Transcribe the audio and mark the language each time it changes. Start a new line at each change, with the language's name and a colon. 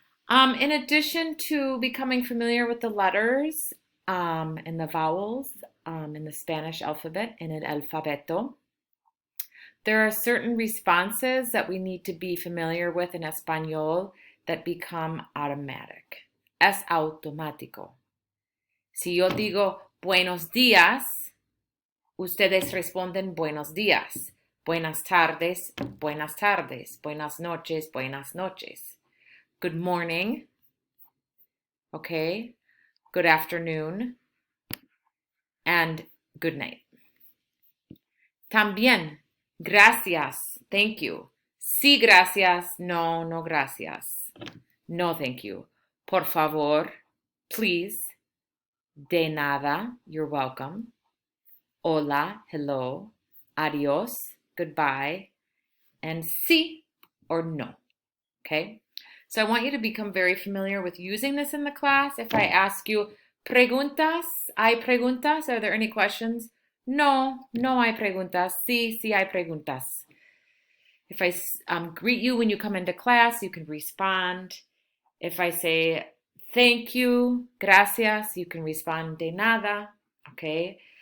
English: In addition to becoming familiar with the letters and the vowels in the Spanish alphabet, in
Spanish: el alfabeto,
English: there are certain responses that we need to be familiar with in español that become automatic.
Spanish: Es automático. Si yo digo buenos días, ustedes responden buenos días. Buenas tardes, buenas tardes. Buenas noches, buenas noches.
English: Good morning, okay, good afternoon, and good night.
Spanish: También, gracias,
English: thank you.
Spanish: Sí, gracias, no, no, gracias.
English: No, thank you.
Spanish: Por favor,
English: please.
Spanish: De nada,
English: you're welcome.
Spanish: Hola,
English: hello. Adios, goodbye. And sí or no, okay? So I want you to become very familiar with using this in the class. If I ask you,
Spanish: preguntas, ¿hay preguntas?
English: Are there any questions?
Spanish: No, no hay preguntas. Sí, sí hay preguntas.
English: If I greet you when you come into class, you can respond. If I say thank you,
Spanish: gracias,
English: you can respond
Spanish: de nada,
English: okay?